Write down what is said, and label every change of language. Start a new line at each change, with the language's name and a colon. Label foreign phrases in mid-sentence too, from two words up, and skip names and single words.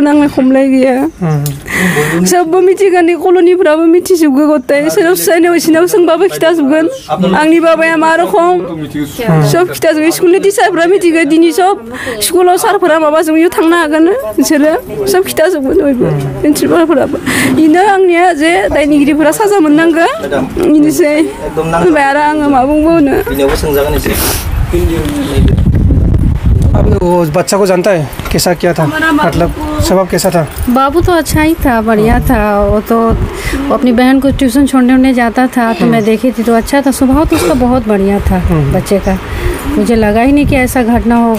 Bodo: नांलाय खमलाय गैया सबबो मिथिगोन कल'निफ्राबो मिथिजोबगो गथाय सोरनाव सोंबाबो खिथाजोबगोन आंनि बाबाया मा रखम सब खिथाजोबो स्कुलनि टिचारफ्रा मिथिगो दिनै सब स्कुलाव सारफोरा माबाजों इयाव थांनो हागोन बिसोरो सब खिथाजोबगोन बयबो प्रिन्सिपालफोराबो इनो आंनिया जे दायनिगिरिफोरा साजा मोननांगौ इनोसै होनबाय आरो आङो मा बुंबावनो
Hindi: वो बच्चा को जानता है कैसा क्या था मतलब स्वभाव कैसा था बाबू तो अच्छा ही था बढ़िया था वो तो अपनी बहन को ट्यूशन छोड़ने जाता था तो मैं देखी थी तो अच्छा था स्वभाव तो उसका बहुत बढ़िया था बच्चे का मुझे लगा ही नहीं कि ऐसा घटना होगा